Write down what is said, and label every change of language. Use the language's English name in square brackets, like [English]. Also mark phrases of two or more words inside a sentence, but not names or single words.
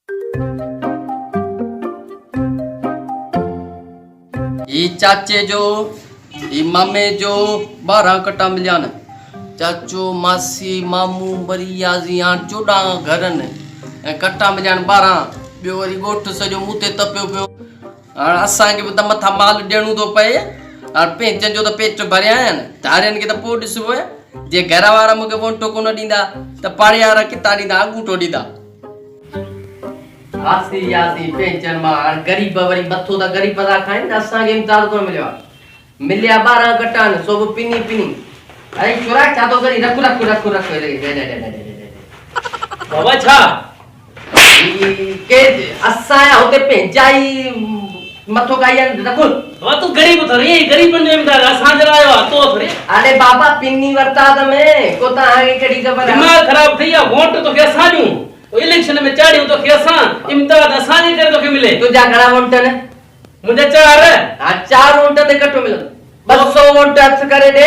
[Sindhi] ई चाचे जो ई मामे जो 12 कटा मिलिया न। चाचो मासी मामू बरिया जिया 14 घरन ऐं कटा मिलिया 12। ॿियो वरी ॻोठ सॼो मूं ते तपियो पियो। हाणे असांखे बि त मथां माल ॾियणो थो पए। हाणे पेंचनि जो त पेट भरिया आहिनि, धारियनि खे त पोइ ॾिसबो आहे। जे घर वारा मूंखे वोटो कोन ॾींदा त पाड़े वारा किथां ॾींदा, अंगूठो ॾींदा। आसी आसी पेंचन मां हाणे ग़रीब वरी मथो त ग़रीब था खाइनि, असांखे इम्तियाज़ कोन मिलियो आहे। मिलिया 12 कटा आहिनि, सो बि पिनी पिनी। अरे छोरा छा थो करी? रख रख रख रख बाबा छा के असांजा हुते पेंचाई मथो खाई रखो। बाबा तू गरीब थोड़ी, गरीबन जो इम्तियाज़ असां जे लाइ आहे, तो थोड़ी। अरे बाबा पिनी वरता त में को तव्हांखे कहिड़ी ख़बर आहे? दिमाग़ ख़राब थी आहे। वोट तोखे असां ॾियूं, इलेक्शन में चाढ़ियूं तोखे असां, इम्तियाज़ असांजे करे तोखे मिले। तुंहिंजा घणा वोट आहिनि? मुंहिंजा 4। हा 4 वोट ते कटो मिलंदो। 200 वोट हथ करे ॾे।